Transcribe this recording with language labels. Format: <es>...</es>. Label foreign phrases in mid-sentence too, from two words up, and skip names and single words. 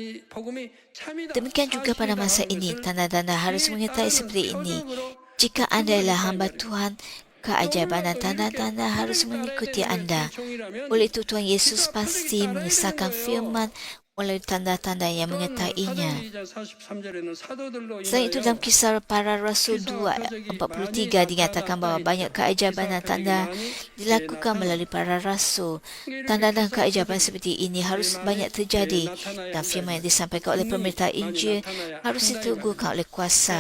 <ms>Demikian juga pada masa ini, tanda-tanda harus menyertai seperti ini. Jika anda ialah hamba Tuhan, keajaiban dan tanda-tanda harus mengikuti anda. Oleh itu, Tuhan Yesus pasti mengesahkan firman melalui tanda-tanda yang menyertainya.</ms> <ko>사도행전 43절에는 사도들로</ko> <ms>Selain itu dalam</ms> <ko>인하여</ko> <ms>kisah para rasul 2:43 dinyatakan bahawa banyak keajaiban dan tanda dilakukan melalui para rasul. Tanda dan keajaiban seperti ini harus banyak terjadi dan firman yang disampaikan oleh pemerintah Injil harus diteguhkan oleh kuasa.</ms>